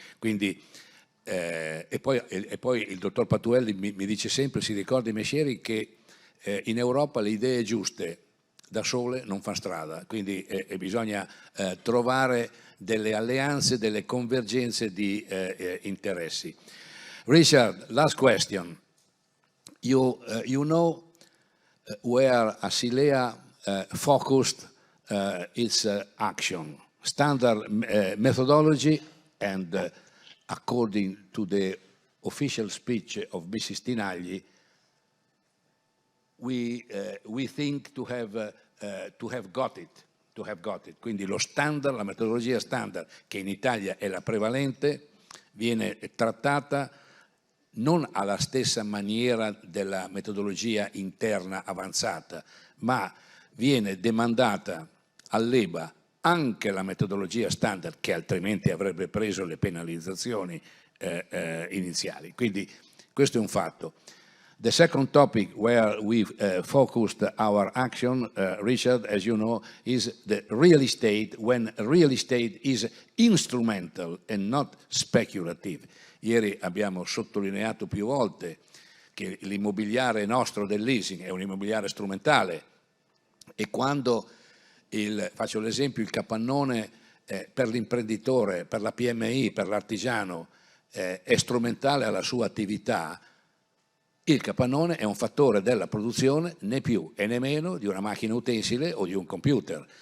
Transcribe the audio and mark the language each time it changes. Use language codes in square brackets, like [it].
[it] Quindi, e poi il dottor Patuelli mi dice sempre, si ricorda i mestieri, che in Europa le idee giuste da sole non fanno strada, quindi bisogna trovare delle alleanze, delle convergenze di interessi. [en] Richard, last question. You know where Asilea focused its action, standard methodology, and according to the official speech of Mrs. Tinagli, we think to have got it. [it] Quindi lo standard, la metodologia standard, che in Italia è la prevalente, viene trattata non alla stessa maniera della metodologia interna avanzata, ma viene demandata all'EBA anche la metodologia standard, che altrimenti avrebbe preso le penalizzazioni iniziali. Quindi questo è un fatto. [en] The second topic where we focused our action, Richard, as you know, is the real estate, when real estate is instrumental and not speculative. [it] Ieri abbiamo sottolineato più volte che l'immobiliare nostro del leasing è un immobiliare strumentale, e quando, faccio l'esempio, il capannone per l'imprenditore, per la PMI, per l'artigiano è strumentale alla sua attività, il capannone è un fattore della produzione né più e né meno di una macchina utensile o di un computer.